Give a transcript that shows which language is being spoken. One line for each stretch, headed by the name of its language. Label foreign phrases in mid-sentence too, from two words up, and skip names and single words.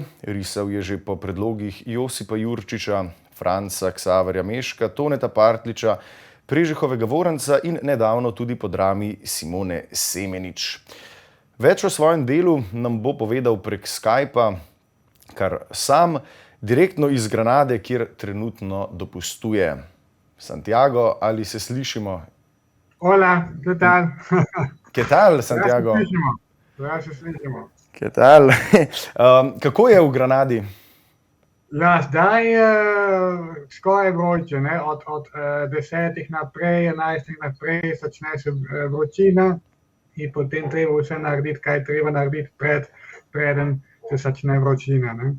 Slovenian: Risal je že po predlogih Josipa Jurčiča, Franca Ksaverja Meška, Toneta Partliča, Prežehovega Voranca in nedavno tudi po drami Simone Semenič. Več o svojem delu nam bo povedal prek Skypa, kar sam, direktno iz Granade, kjer trenutno dopustuje. Santiago, ali se slišimo?
Spanish: Hola, ¿qué tal? ¿Qué tal, Santiago?
Slovenian: Ja, se slišimo.
Spanish: ¿Qué tal?
Slovenian: Kako je v Granadi? Ja, zdaj je skoraj vroče, ne? Od 10 naprej, 11 naprej začne se vročina in potem treba vse narediti, kaj treba narediti preden se začne vročina, ne?